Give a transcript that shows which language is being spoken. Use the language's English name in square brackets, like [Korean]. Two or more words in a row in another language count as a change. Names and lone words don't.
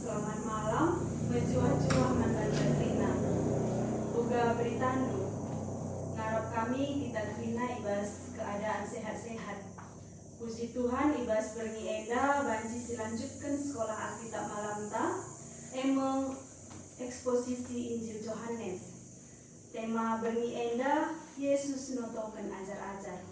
[Indonesian] Selamat malam, [Batak Karo] menjuah-juah mantan Trina. Uga beritanu, ngarap kami kita Trina ibas keadaan sehat-sehat. Puji Tuhan ibas berngi enda banci silanjutkan sekolah Alkitab malam ta, emang eksposisi Injil Yohanes. Tema berngi enda Yesus notokan ajar-ajar.